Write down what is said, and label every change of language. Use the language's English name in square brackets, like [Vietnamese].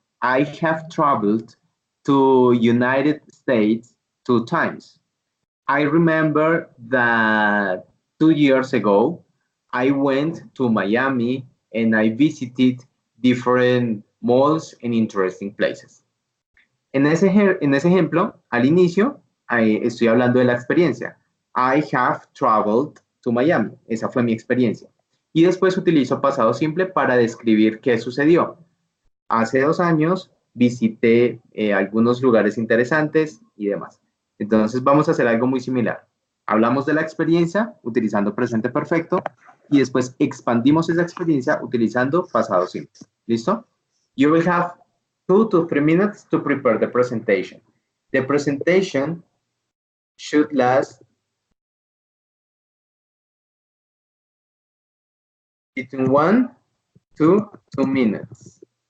[English] I have traveled to United States 2 times. I remember that 2 years ago, I went to Miami and I visited different malls and interesting places. [Spanish] En ese ejemplo, al inicio, estoy hablando de la experiencia. [English] I have traveled to Miami. [Spanish] Esa fue mi experiencia. Y después utilizo pasado simple para describir qué sucedió. Hace 2 años visité algunos lugares interesantes y demás. Entonces vamos a hacer algo muy similar. Hablamos de la experiencia utilizando presente perfecto y después expandimos esa experiencia utilizando pasado simple. ¿Listo? [English] You will have 2 to 3 minutes to prepare the presentation. The presentation should last between 1 to 2 minutes.